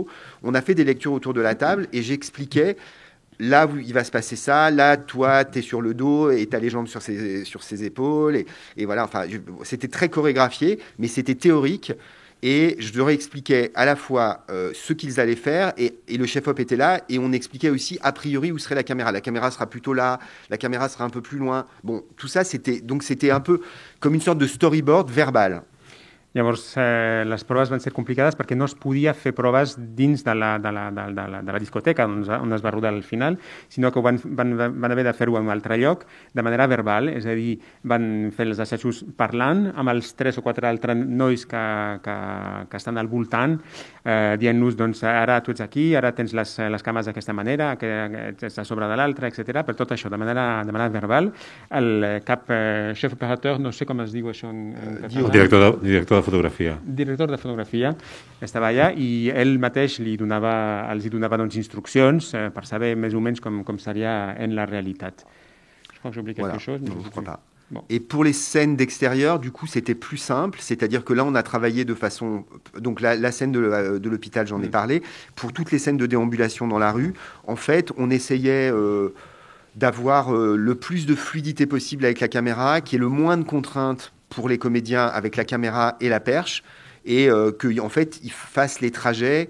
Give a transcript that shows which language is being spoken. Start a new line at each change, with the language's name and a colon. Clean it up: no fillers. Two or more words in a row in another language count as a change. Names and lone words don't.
French: On a fait des lectures autour de la table et j'expliquais, là il va se passer ça, là toi t'es sur le dos et t'as les jambes sur ses épaules, et voilà, enfin c'était très chorégraphié, mais c'était théorique. Et je leur expliquais à la fois ce qu'ils allaient faire, et le chef-op était là, et on expliquait aussi a priori où serait la caméra. La caméra sera plutôt là, la caméra sera un peu plus loin. Bon, tout ça, c'était un peu comme une sorte de storyboard verbal.
Catalan: Llavors, les proves van ser complicades perquè no es podia fer proves dins de la discoteca on es va rodar al final, sinó que van haver de fer-ho en un altre lloc de manera verbal, és a dir, van fer els assajos parlant amb els 3 o 4 altres nois que estan al voltant, dient-nos, doncs, ara tu ets aquí, ara tens les cames d'aquesta manera, que ets a sobre de l'altra, etc. Per tot això, de manera verbal. El cap
French: chef opérateur,
Catalan: no sé com es diu això en català. Director de fotografia. Director de fotografia, estava allà i ell mateix els donava doncs, instruccions per saber més o menys com seria en la realitat.
French: Je crois que j'oublie quelque chose. Non, je crois pas. Bon. Et pour les scènes d'extérieur, du coup, c'était plus simple. C'est-à-dire que là, on a travaillé de façon... Donc, la scène de l'hôpital, j'en ai parlé. Pour toutes les scènes de déambulation dans la rue, en fait, on essayait d'avoir le plus de fluidité possible avec la caméra, qu'il y ait le moins de contraintes pour les comédiens avec la caméra et la perche, et qu'en fait, ils fassent les trajets.